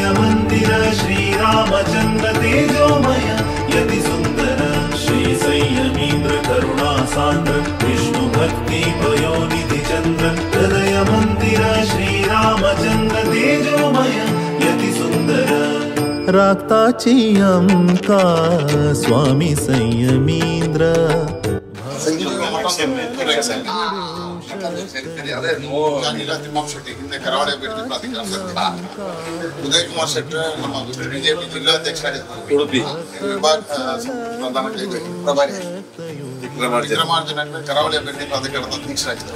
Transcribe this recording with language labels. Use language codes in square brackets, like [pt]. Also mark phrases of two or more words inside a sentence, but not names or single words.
[sa] मंदिर श्री रामचन्द्र तेजोमय यति सुंदर श्री संयमीन्द्र करुणासान्द्र विष्णु भक्ति पयोनिधि चन्द्र हृदय मंदिर श्री रामचन्द्र तेजोमय यति सुंदर राक्ताची अंका स्वामी संयमीन्द्र [kn] ಅದೇ ನಾನಿಲ್ಲ ತಿಮ್ಮಪ್ಪ ಶೆಟ್ಟಿ ಹಿಂದೆ ಕರಾವಳಿ ಅಭಿವೃದ್ಧಿ ಪ್ರಾಧಿಕಾರದ ಉದಯ್ ಕುಮಾರ್ ಶೆಟ್ಟಿ ನಮ್ಮ ಬಿಜೆಪಿ ಜಿಲ್ಲಾಧ್ಯಕ್ಷರಾಗಿದ್ದರು. ಉಡುಪಿ ವಿಭಾಗ ಪ್ರಧಾನ ಪ್ರಭಾರಿ ವಿಕ್ರಮಾರ್ಜುನ ಕರಾವಳಿ ಅಭಿವೃದ್ಧಿ ಪ್ರಾಧಿಕಾರದ ಅಧ್ಯಕ್ಷರಾಗಿದ್ದರು.